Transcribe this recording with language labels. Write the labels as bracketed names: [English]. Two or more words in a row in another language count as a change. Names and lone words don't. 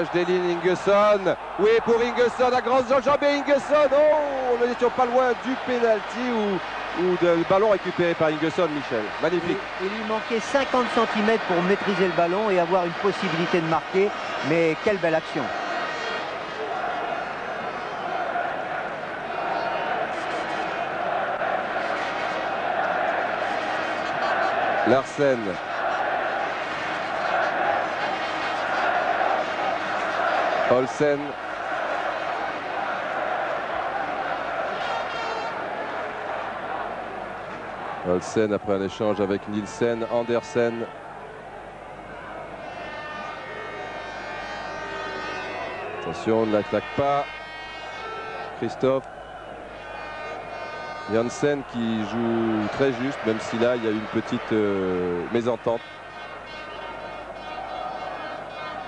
[French] Delin, Ingesson. Oui, pour Ingesson, à grande enjambée Ingesson. Oh, nous n'étions pas loin du pénalty ou du ballon récupéré par Ingesson, Michel. Magnifique. Il lui manquait 50 cm pour maîtriser le ballon et avoir une possibilité de marquer. Mais quelle belle action. Larsen. Olsen. Olsen après un échange avec Nielsen. Andersen. Attention, ne la claque pas. Christophe. Janssen qui joue très juste, même si là il y a eu une petite mésentente.